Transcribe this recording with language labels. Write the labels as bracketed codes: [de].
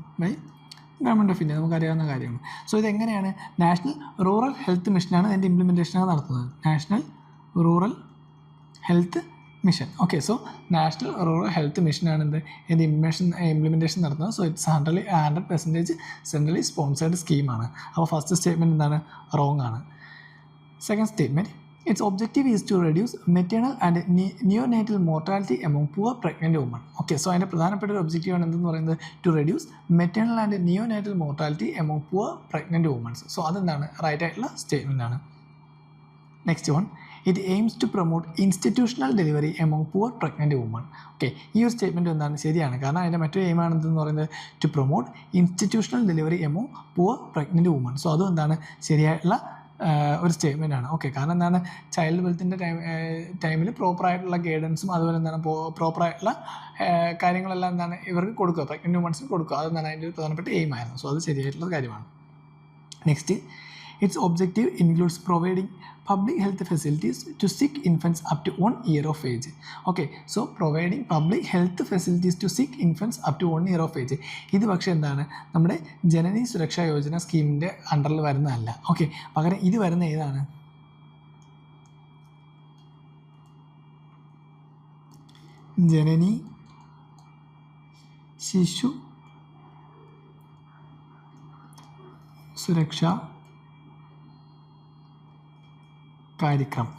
[en] by government of India, [ml] നമുക്കറിയാവുന്ന കാര്യമാണ്. So ഇതെങ്ങനെയാണ്, നാഷണൽ റൂറൽ ഹെൽത്ത് മിഷനാണ് ഇതിൻ്റെ ഇംപ്ലിമെൻറ്റേഷനാണ് നടത്തുന്നത്. National rural health mission. Okay, so national rural health മിഷനാണ് ഇതിൻ്റെ ഇംപ്ലിമെൻറ്റേഷൻ നടത്തുന്നത്. [en] So it's 100% centrally sponsored സ്കീമാണ്. [ml] അപ്പോൾ ഫസ്റ്റ് സ്റ്റേറ്റ്മെൻറ്റ് എന്താണ്, റോങ് ആണ്. [en] Second statement, its objective is to reduce maternal and neonatal mortality among poor pregnant women. [ml] Okay, so അതിൻ്റെ പ്രധാനപ്പെട്ട ഒരു ഒബ്ജക്റ്റീവാണ് എന്തെന്ന് പറയുന്നത്, [en] To reduce maternal and neonatal mortality among poor pregnant womens. [ml] So അതെന്താണ് right ആയിട്ടുള്ള statement ആണ്. [en] Next one, it aims to promote institutional delivery among poor pregnant woman. [ml] Okay, ഈ ഒരു സ്റ്റേറ്റ്മെൻറ്റ് എന്താണ് ശരിയാണ്, കാരണം അതിൻ്റെ മറ്റൊരു എയിമാണ് എന്തെന്ന് പറയുന്നത് [en] To promote institutional delivery among poor pregnant woman. [ml] So അതും എന്താണ് ശരിയായിട്ടുള്ള ഒരു സ്റ്റേറ്റ്മെൻ്റ് ആണ്. ഓക്കെ, കാരണം എന്താണ് ചൈൽഡ് വെൽത്തിൻ്റെ ടൈമിൽ പ്രോപ്പറായിട്ടുള്ള ഗൈഡൻസും അതുപോലെ എന്താണ് പ്രോപ്പറായിട്ടുള്ള കാര്യങ്ങളെല്ലാം എന്താണ് ഇവർക്ക് കൊടുക്കുക, പ്രഗ്നൻറ്റ് വുമൺസിന് കൊടുക്കുക, അതെന്താണ് അതിൻ്റെ ഒരു പ്രധാനപ്പെട്ട എയിമായിരുന്നു. സോ അത് ശരിയായിട്ടുള്ള കാര്യമാണ്. [en] Next, its objective includes providing public health facilities to sick infants up to 1 year of age. Okay, so providing public health facilities to sick infants up to 1 year of age. [ml] ഇത് പക്ഷേ എന്താണ് നമ്മുടെ ജനനി സുരക്ഷാ യോജന സ്കീമിൻ്റെ അണ്ടറിൽ വരുന്നതല്ല. ഓക്കെ, പകരം ഇത് വരുന്ന ഏതാണ്, ജനനി ശിശു സുരക്ഷാ കാര്യക്രം.